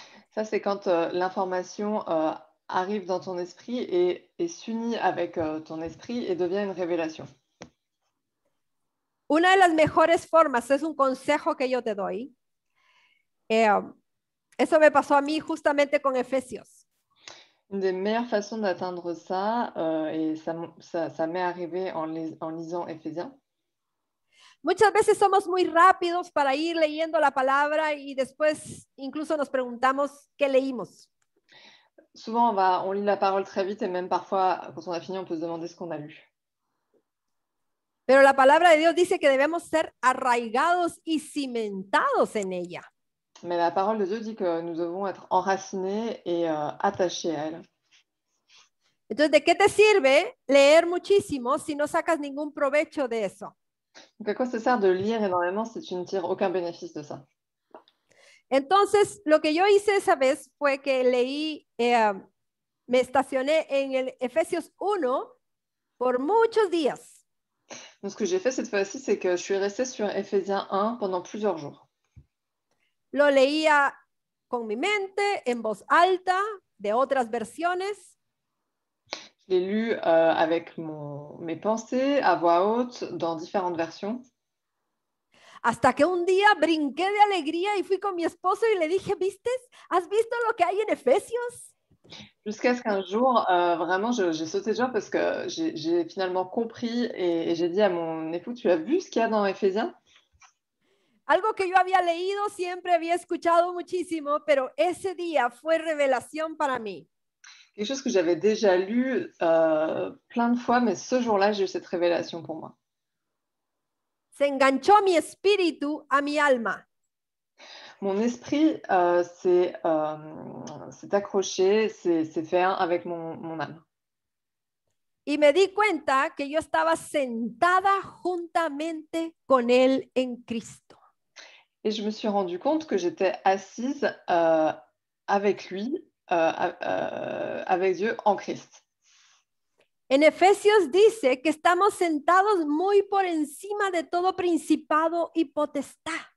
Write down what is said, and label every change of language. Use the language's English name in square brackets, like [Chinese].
[French] Ça, c'est quand l'information arrive dans ton esprit et s'unit avec ton esprit et devient une révélation. [Spanish] Una de las mejores formas, es un consejo que yo te doy. Eso me pasó a mí justamente con Efesios. [French] Une des meilleures façons d'atteindre ça, et ça m'est arrivé en lisant Éphésiens. [Spanish] Muchas veces somos muy rápidos para ir leyendo la palabra y después incluso nos preguntamos qué leímos. [French] Souvent, on lit la parole très vite et même parfois, quand on a fini, on peut se demander ce qu'on a lu. [Spanish] Pero la palabra de Dios dice que debemos ser arraigados y cimentados en ella. [French] Mais la parole de Dieu dit que nous devons être enracinés et attachés à elle. [Spanish] Entonces, ¿de qué te sirve leer muchísimo si no sacas ningún provecho de eso? [French] Donc, à quoi ça sert de lire énormément si tu ne tires aucun bénéfice de ça? [Spanish] Entonces, lo que yo hice esa vez fue que leí, me estacioné en el Efesios 1 por muchos días. [French] Donc, ce que j'ai fait cette fois-ci, c'est que je suis restée sur Éphésiens 1 pendant plusieurs jours. [Spanish] Lo leía con mi mente, en voz alta, de otras versiones. [French] Je l'ai lu avec mes pensées, à voix haute, dans différentes versions. [Spanish] Hasta que un día brinqué de alegría y fui con mi esposo y le dije, ¿viste? ¿Has visto lo que hay en Efesios? [French] Jusqu'à ce qu'un jour, vraiment, j'ai sauté de joie parce que j'ai finalement compris et j'ai dit à mon époux, tu as vu ce qu'il y a dans Éphésiens? [Spanish] Algo que yo había leído, siempre había escuchado muchísimo, pero ese día fue revelación para mí. [French] Quelque chose que j'avais déjà lu plein de fois, mais ce jour-là, j'ai eu cette révélation pour moi. [Spanish] Se enganchó mi espíritu a mi alma. [French] Mon esprit s'est accroché, s'est fait un avec mon âme. [Spanish] Y me di cuenta que yo estaba sentada juntamente con Él en Cristo. [French] Et je me suis rendu compte que j'étais assise avec lui, avec Dieu en Christ. [Spanish] En Efesios dice que estamos sentados muy por encima de todo principado y potestad.